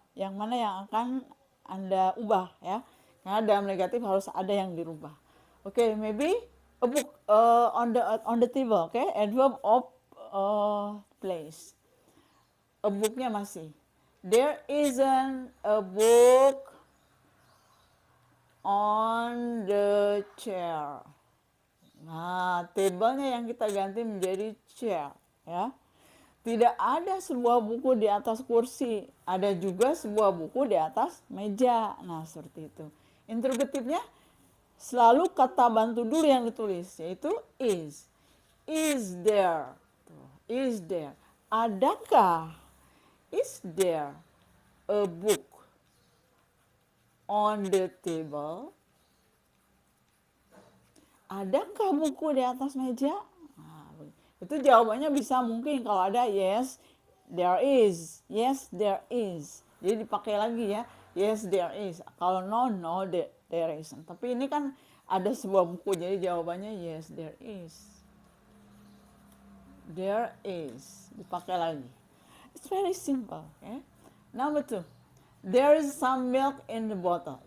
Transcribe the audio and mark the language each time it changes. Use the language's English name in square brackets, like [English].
[Indonesian] Yang mana yang akan Anda ubah ya? Karena dalam negatif harus ada yang dirubah. [English] Okay, maybe a book on the table. [Indonesian] Okay, adverb of place. A booknya masih. [English] There isn't a book on the chair. [Indonesian] Nah, table-nya yang kita ganti menjadi chair ya. Tidak ada sebuah buku di atas kursi, ada juga sebuah buku di atas meja. Nah, seperti itu. Interrogatifnya selalu kata bantu dulu yang ditulis, yaitu is. [English] Is there? Is there? [Indonesian] Adakah? [English] Is there a book on the table? [Indonesian] Adakah buku di atas meja? Nah, itu jawabannya bisa mungkin kalau ada [English] yes, there is. Yes, there is. [Indonesian] Jadi dipakai lagi ya. [English] Yes, there is. Kalau no, no, there isn't. [Indonesian] Tapi ini kan ada sebuah buku, jadi jawabannya [English] yes, there is. There is. [Indonesian] Dipakai lagi. [English] It's very simple. Okay? Number 2. There is some milk in the bottle.